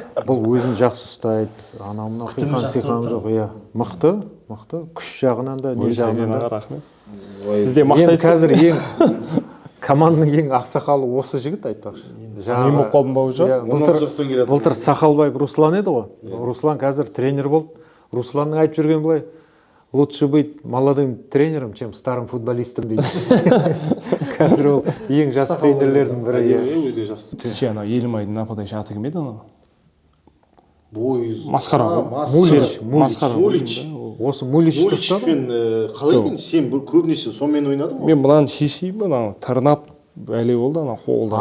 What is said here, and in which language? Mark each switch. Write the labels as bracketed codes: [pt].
[kk] Бұл өзін жақсы ұстайды. Анамына қиқан жоқ. Мықты, күш жағынан да, не жағынан да. Рахмет. Сізде мақтайды. Қазір команданың ең ақсақалы осы жігіт айтпақшы. Мен болып қалдым ба уже? Былтыр Сақалбаев Руслан еді ғой. Руслан қазір тренер болды. Русланның айтып жүрген былай: [ru] лучше быть молодым тренером, чем старым футболистом [kk] дейді. Қазір ол ең жас тренерлердің бірі. Ана Елімайдың нападающий аты кім еді анау? Бойыз. Масқара ғой. Мулич. Осы Муличті Муличпен қалай екен? Сен көбінесе сонымен ойнадың ғой? Мен мынаны шешейін, анау тырнап бәле болды, анау қолда.